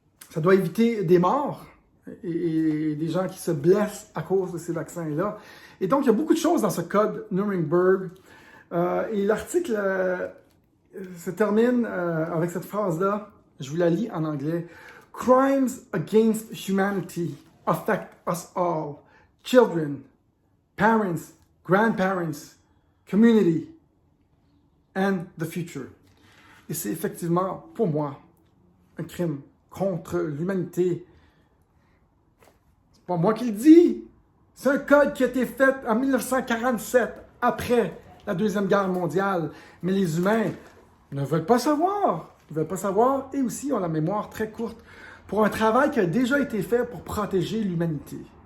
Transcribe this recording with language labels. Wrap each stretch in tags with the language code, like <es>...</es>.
<fr>Ça doit éviter des morts et des gens qui se blessent à cause de ces vaccins-là. Et donc, il y a beaucoup de choses dans ce code Nuremberg. Et l'article se termine avec cette phrase-là. Je vous la lis en anglais.</fr> <en>Crimes against humanity affect us all. Children, parents, grandparents, community, and the future.</en> <fr>Et c'est effectivement, pour moi, un crime contre l'humanité. C'est pas moi qui le dis. C'est un code qui a été fait en 1947, après la Deuxième Guerre mondiale. Mais les humains ne veulent pas savoir. Ils ne veulent pas savoir et aussi ont la mémoire très courte pour un travail qui a déjà été fait pour protéger l'humanité.</fr>